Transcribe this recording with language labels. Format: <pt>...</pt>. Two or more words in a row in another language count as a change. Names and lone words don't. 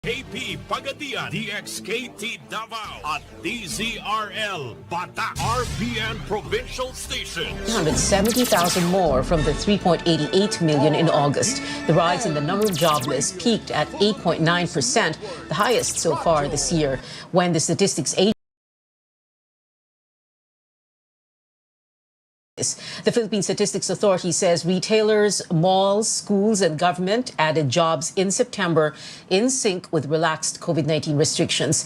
<en>KP Pagadian, DXKT Davao at DZRL Batak RPN Provincial Station. 170,000 more from the 3.88 million in August. The rise in the number of jobless peaked at 8.9%, the highest so far this year, when the statistics agency. The Philippine Statistics Authority says retailers, malls, schools, and government added jobs in September in sync with relaxed COVID-19 restrictions.</en>